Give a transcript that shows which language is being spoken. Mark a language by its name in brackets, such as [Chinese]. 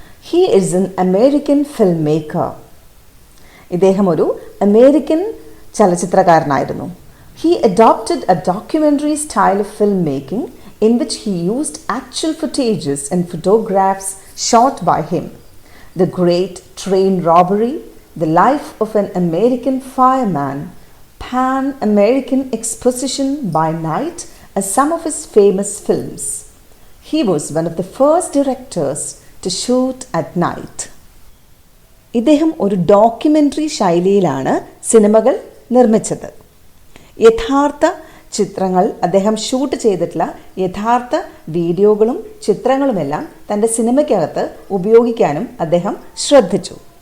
[English] He is an American filmmaker. [Malayalam] ഇദ്ദേഹം ഒരു American ചലച്ചിത്രകാരനായിരുന്നു. [English] He adopted a documentary style of filmmaking in which he used actual footages and photographs shot by him. The Great Train Robbery, The Life of an American Fireman, Pan American Exposition by Night as some of his famous films. He was one of the first directors to shoot at night. [Malayalam] ഇദ്ദേഹം ഒരു documentary ശൈലിയിലാണ് സിനിമകൾ നിർമ്മിച്ചത്. യഥാർത്ഥ ചിത്രങ്ങൾ അദ്ദേഹം shoot ചെയ്തിട്ടുള്ള യഥാർത്ഥ വീഡിയോകളും ചിത്രങ്ങളുമെല്ലാം തൻ്റെ സിനിമയ്ക്കകത്ത് ഉപയോഗിക്കാനും അദ്ദേഹം ശ്രദ്ധിച്ചു.